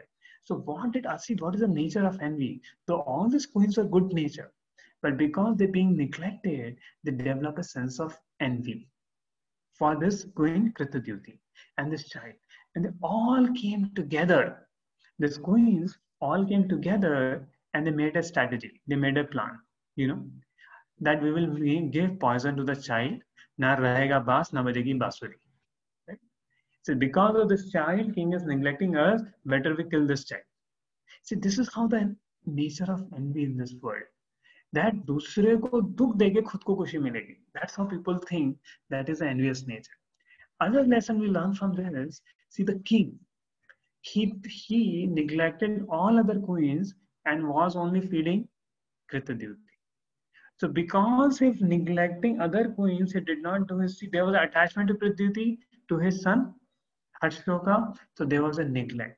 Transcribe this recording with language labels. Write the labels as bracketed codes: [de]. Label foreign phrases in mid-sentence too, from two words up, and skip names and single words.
[en] So what is the nature of envy? So all these queens were good nature, but because they're being neglected, they develop a sense of envy for this queen Kritadyuti and this child. And they all came together. These queens all came together and they made a strategy. They made a plan, that we will give poison to the child. Na rahega baas, na bajegi basuri. Right? So because of this child, king is neglecting us, better we kill this child. See, this is how the nature of envy in this world. [hi] That दूसरे को दुख देके खुद को खुशी मिलेगी. [en] That's how people think. That is the envious nature. Other lesson we learn from there is, see, the king, he neglected all other queens and was only feeding Kritadyuti. So because of neglecting other queens, he did not do his, there was an attachment to Kritadyuti, to his son, Harshoka, so there was a neglect.